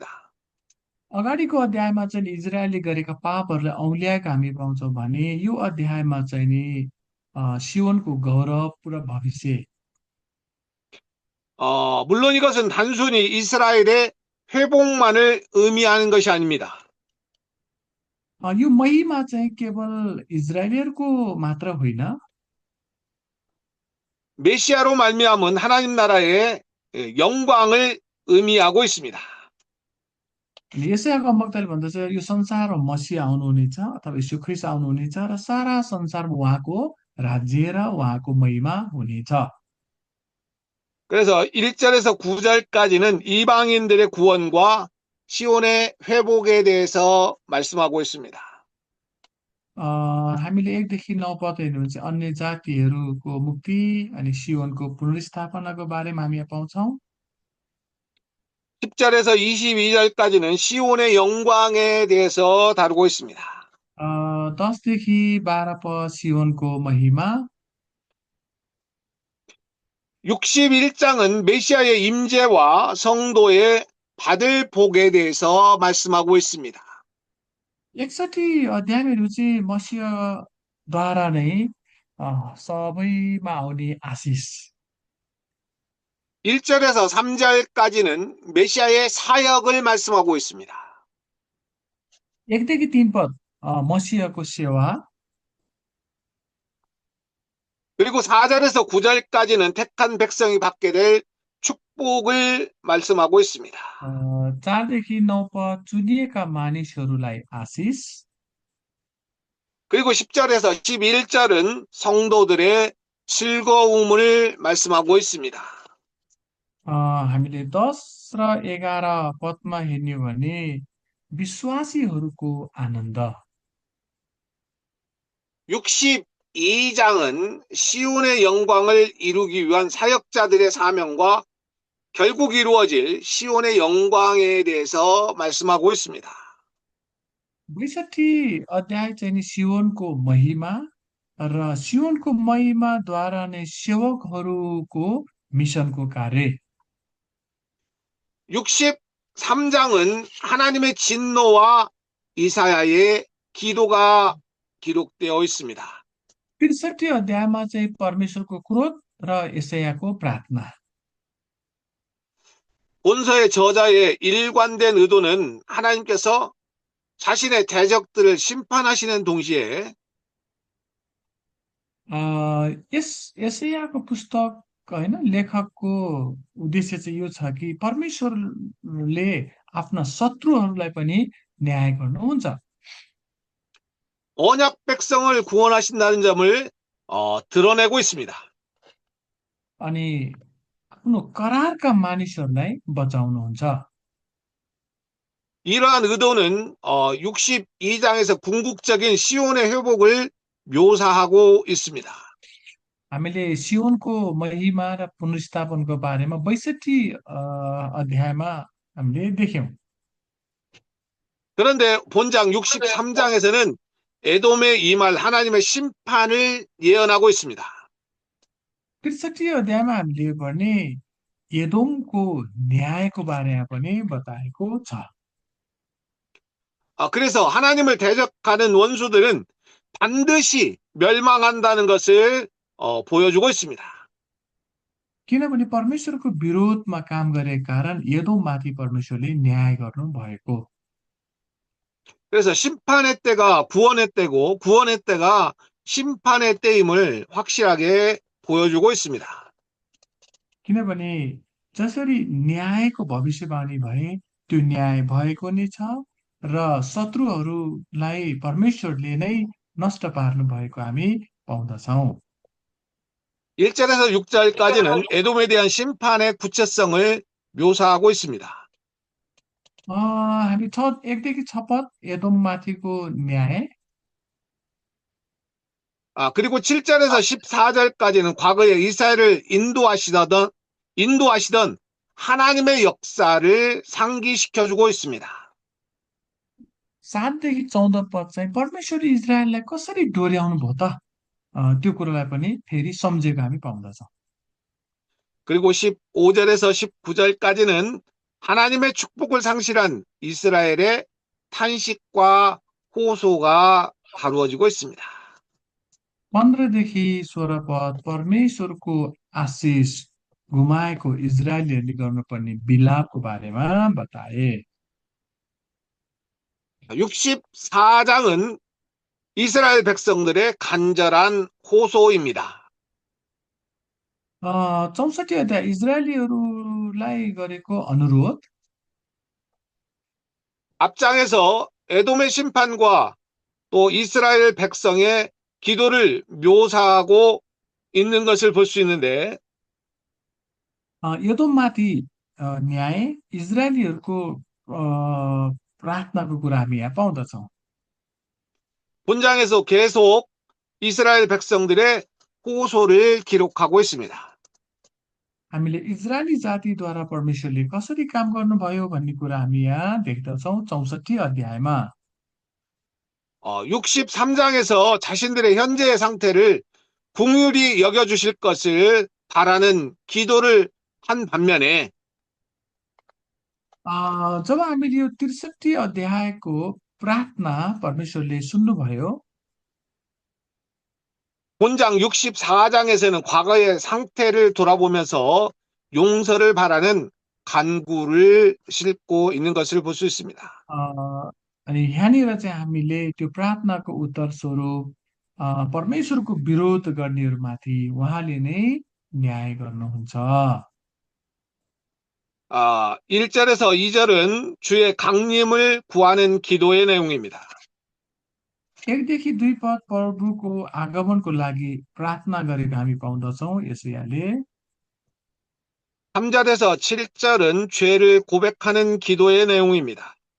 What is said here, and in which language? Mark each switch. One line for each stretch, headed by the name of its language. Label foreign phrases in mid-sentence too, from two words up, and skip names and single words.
Nepali: अगाडिको अध्यायमा चाहिँ इजरायलले गरेका पापहरूलाई औल्याएका हामी पाउँछौँ भने यो अध्यायमा चाहिँ नि सियोनको गौरव पुरा भविष्य
Korean: 물론 이것은 단순히 이스라엘의 회복만을 의미하는 것이 아닙니다.
Nepali: यो महिमा चाहिँ केवल इजरायलीहरूको मात्र होइन
Korean: 메시아로 말미암은 하나님 나라의 영광을 의미하고 있습니다.
Nepali: यसैको वक्ताले भन्दछ यो संसारमा मसीहा आउनुहुनेछ अथवा यीशु ख्रीष्ट आउनुहुनेछ र सारा संसारमा उहाँको राज्य र उहाँको महिमा हुनेछ
Korean: 그래서 1절에서 9절까지는 이방인들의 구원과 시온의 회복에 대해서 말씀하고 있습니다.
Nepali: हामीले 1देखि 9 पद हेर्नु भने चाहिँ अन्य जातिहरूको मुक्ति अनि सियोनको पुनर्स्थापनाको बारेमा हामी यहाँ पाउँछौँ
Korean: 10절에서 22절까지는 시온의 영광에 대해서 다루고 있습니다.
Nepali: 10देखि 12 पद सियोनको महिमा
Korean: 61장은 메시아의 임재와 성도의 받을 복에 대해서 말씀하고 있습니다.
Nepali: 61 अध्यायहरू चाहिँ मसीहद्वारा नै सबैमा आउने आशिष
Korean: 1절에서 3절까지는 메시아의 사역을 말씀하고 있습니다.
Nepali: 1देखि 3 पद मसीहको सेवा
Korean: 그리고 4절에서 9절까지는 택한 백성이 받게 될 축복을 말씀하고 있습니다.
Nepali: 4देखि 9 पद चुनिएका मानिसहरूलाई आशिष
Korean: 그리고 10절에서 11절은 성도들의 즐거움을 말씀하고 있습니다.
Nepali: हामीले 10 र 11 पदमा हेर्ने हो भने विश्वासीहरूको आनन्द
Korean: 62장은 시온의 영광을 이루기 위한 사역자들의 사명과 결국 이루어질 시온의 영광에 대해서 말씀하고 있습니다.
Nepali: 62 अध्याय चाहिँ नि सियोनको महिमा र सियोनको महिमाद्वारा नै सेवकहरूको मिसनको कार्य
Korean: 63장은 하나님의 진노와 이사야의 기도가 기록되어 있습니다.
Nepali: 63 अध्यायमा चाहिँ परमेश्वरको क्रोध र एसायाको प्रार्थना
Korean: 본서의 저자의 일관된 의도는 하나님께서 자신의 대적들을 심판하시는 동시에
Nepali: एसायाको पुस्तक होइन लेखकको उद्देश्य चाहिँ यो छ कि परमेश्वरले आफ्ना शत्रुहरूलाई पनि न्याय गर्नुहुन्छ
Korean: 언약 백성을 구원하신다는 점을 드러내고 있습니다.
Nepali: अनि आफ्नो करारका मानिसहरूलाई बचाउनुहुन्छ
Korean: 이러한 의도는 62장에서 궁극적인 시온의 회복을 묘사하고 있습니다.
Nepali: हामीले सियोनको महिमा र पुनर्स्थापनको बारेमा 62 अध्यायमा हामीले देख्यौं
Korean: 그런데 본장 63장에서는 에돔에 임할 하나님의 심판을 예언하고 있습니다.
Nepali: 63 अध्यायमा हामीले भने एदोमको न्यायको बारेमा पनि बताएको छ
Korean: 그래서 하나님을 대적하는 원수들은 반드시 멸망한다는 것을 보여주고 있습니다.
Nepali: किनभने परमेश्वरको विरोधमा काम गरेका कारण एदोममाथि परमेश्वरले न्याय गर्नु भएको।
Korean: 그래서 심판의 때가 구원의 때고 구원의 때가 심판의 때임을 확실하게 보여주고 있습니다.
Nepali: किनभने जसरी न्यायको भविष्यवाणी भए त्यो न्याय भएको नै छ र शत्रुहरूलाई परमेश्वरले नै नष्ट पार्नु भएको हामी पाउँदछौँ।
Korean: 1절에서 6절까지는 에돔에 대한 심판의 구체성을 묘사하고 있습니다.
Nepali: हामी 1देखि 6 पद एदोममाथिको न्याय,
Korean: 그리고 7절에서 14절까지는 과거에 이스라엘을 인도하시던 하나님의 역사를 상기시켜주고 있습니다.
Nepali: 7देखि 14 पद चाहिँ परमेश्वरले इजरायललाई कसरी डोर्याउनु भयो त, त्यो कुरोलाई पनि फेरि सम्झेको हामी पाउँदछौँ।
Korean: 그리고 15절에서 19절까지는 하나님의 축복을 상실한 이스라엘의 탄식과 호소가 다루어지고 있습니다.
Nepali: 15देखि 16 पद परमेश्वरको आशिष गुमाएको इजरायलीहरूले गर्नुपर्ने विलापको बारेमा बताए।
Korean: 64장은 이스라엘 백성들의 간절한 호소입니다.
Nepali: 64 अध्याय इजरायलीहरूलाई गरेको अनुरोध,
Korean: 앞장에서 에돔의 심판과 또 이스라엘 백성의 기도를 묘사하고 있는 것을 볼 수 있는데
Nepali: एदोममाथि न्याय, इजरायलीहरूको प्रार्थनाको कुरा हामी यहाँ पाउँदछौँ।
Korean: 본장에서 계속 이스라엘 백성들의 호소를 기록하고 있습니다.
Nepali: हामीले इजरायली जातिद्वारा परमेश्वरले कसरी काम गर्नुभयो भन्ने कुरा हामी यहाँ देख्दछौँ 64 अध्यायमा।
Korean: 63장에서 자신들의 현재의 상태를 긍휼히 여겨주실 것을 바라는 기도를 한 반면에
Nepali: जब हामीले यो 63 अध्यायको प्रार्थना परमेश्वरले सुन्नुभयो,
Korean: 본장 64장에서는 과거의 상태를 돌아보면서 용서를 바라는 간구를 싣고 있는 것을 볼 수 있습니다.
Nepali: अनि यहाँनिर चाहिँ हामीले त्यो प्रार्थनाको उत्तर स्वरूप परमेश्वरको विरोध गर्नेहरूमाथि उहाँले नै न्याय गर्नुहुन्छ।
Korean: 1절에서 2절은 주의 강림을 구하는 기도의 내용입니다.
Nepali: 1देखि 2 पद प्रभुको आगमनको लागि प्रार्थना गरेको हामी पाउँदछौँ यशायाले।
Korean: 3절에서 7절은 죄를 고백하는 기도의 내용입니다.